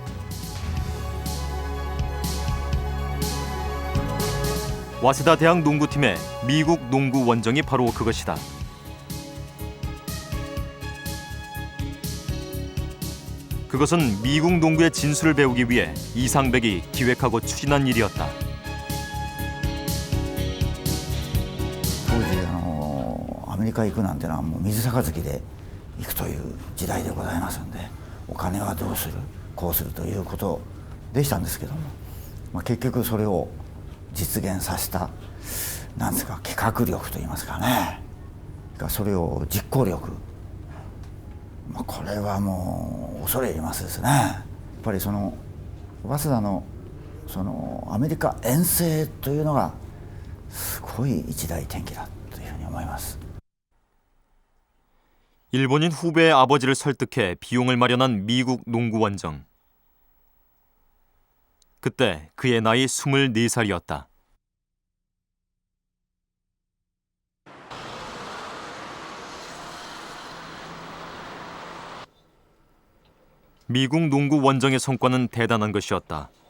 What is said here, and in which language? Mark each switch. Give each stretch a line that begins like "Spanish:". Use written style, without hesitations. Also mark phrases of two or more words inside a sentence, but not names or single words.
Korean: 와세다 대학 농구팀의 미국 농구 원정이 바로 그것이다. 그것은 미국 농구의 진수를 배우기 위해 이상백이 기획하고 추진한 일이었다.
Japanese: 当時アメリカ行くなんてのはもう水杯で行くという時代でございますので、お金はどうするこうするということでしたんですけども、結局それを実現させたなんですか企画力といいますかね、それを実行力、これはもう恐れ入りますですね。やっぱりその早稲田のそのアメリカ遠征というのがすごい一大転機だというふうに思います。
Korean: 일본인 후배의 아버지를 설득해 비용을 마련한 미국 농구 원정. 그때 그의 나이 24살이었다. 미국 농구 원정의 성과는 대단한 것이었다.